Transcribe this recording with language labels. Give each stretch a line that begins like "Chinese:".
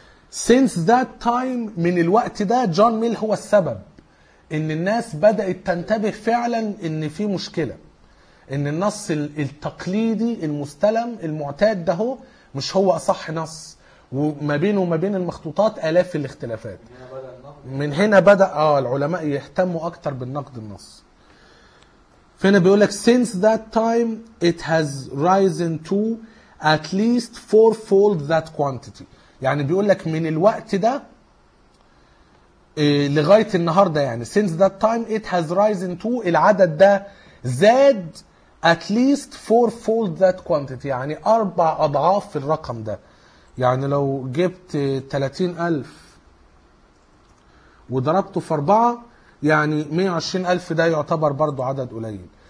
English: since that time
Arabic: من الوقت ده جون ميل هو السبب ان الناس بدأت تنتبه فعلا ان في مشكلة، ان النص التقليدي المستلم المعتاد ده هو مش هو اصح نص، وما بينه وما بين المخطوطات آلاف الاختلافات. من هنا بدأ العلماء يهتموا أكتر بالنقد النص. فهنا بيقولك
English: since that time it has risen to at least fourfold that quantity.
Arabic: يعني بيقولك من الوقت ده لغاية النهاردة، يعني
English: since that time it has risen to
Arabic: العدد ده زاد
English: at least fourfold that quantity،
Arabic: يعني أربع أضعاف الرقم ده. يعني لو جبت 30,000 وضربته في 4 يعني 120,000 ده يعتبر برضو عدد قليل.